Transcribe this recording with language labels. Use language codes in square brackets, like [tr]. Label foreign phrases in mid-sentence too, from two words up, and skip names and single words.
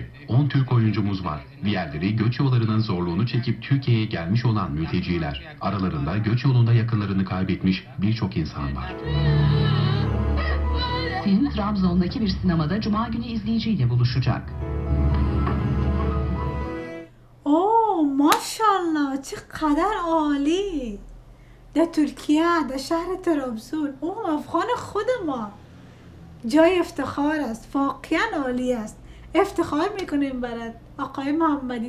[tr] 10 Türk oyuncumuz var. Diğerleri göç yollarının zorluğunu çekip Türkiye'ye gelmiş olan mülteciler. Aralarında göç yolunda yakınlarını kaybetmiş birçok insan var. Film Trabzon'daki bir sinemada Cuma günü izleyiciyle buluşacak. [fa] اوه ماشاءالله چقدر عالی در ترکیه، در شهر طرابزون. او افغان خود ما. جای افتخار است، واقعا عالی است. افتخار میکنیم برات آقای محمدی.